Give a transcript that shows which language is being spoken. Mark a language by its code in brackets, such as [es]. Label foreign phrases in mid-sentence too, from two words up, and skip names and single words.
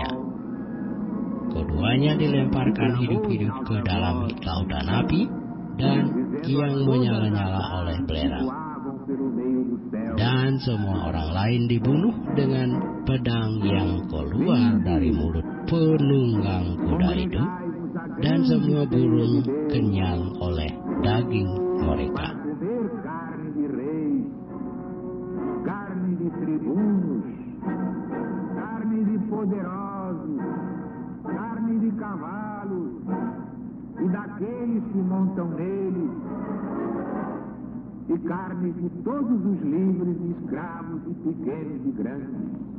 [id] Keduanya dilemparkan hidup-hidup ke dalam lautan api dan yang menyala-nyala oleh belerang. Dan semua orang lain dibunuh dengan pedang yang keluar dari mulut penunggang kuda itu, dan semua burung kenyang oleh daging mereka. [pt] Carne de tribunos, carne de poderosos, carne de cavalos e daqueles que montam neles, e carne de todos os livres, escravos e pequenos e grandes.